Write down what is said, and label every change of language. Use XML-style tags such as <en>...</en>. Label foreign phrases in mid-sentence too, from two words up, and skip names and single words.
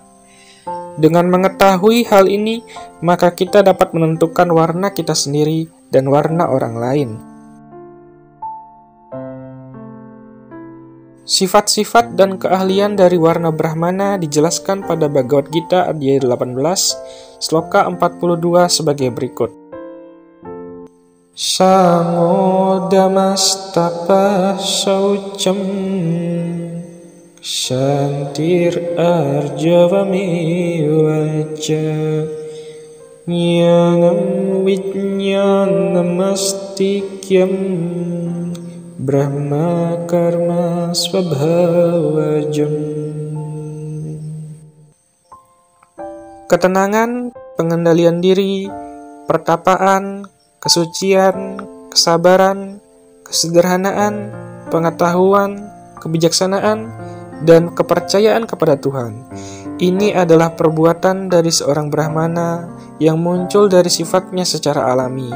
<id>Dengan mengetahui hal ini, maka kita dapat menentukan warna kita sendiri dan warna orang lain. Sifat-sifat dan keahlian dari warna Brahmana dijelaskan pada Bhagavad Gita Adhyaya 18, sloka 42 sebagai berikut.</id> <sa>शमो दमस्तपः शौचं क्षान्तिरार्जवमेव च ज्ञानं विज्ञानमास्तिक्यं ब्रह्म कर्म स्वभावजम्.</sa> <id>Ketenangan, pengendalian diri, pertapaan, kesucian, kesabaran, kesederhanaan, pengetahuan, kebijaksanaan, dan kepercayaan kepada Tuhan. Ini adalah perbuatan dari seorang Brahmana yang muncul dari sifatnya secara alami.</id>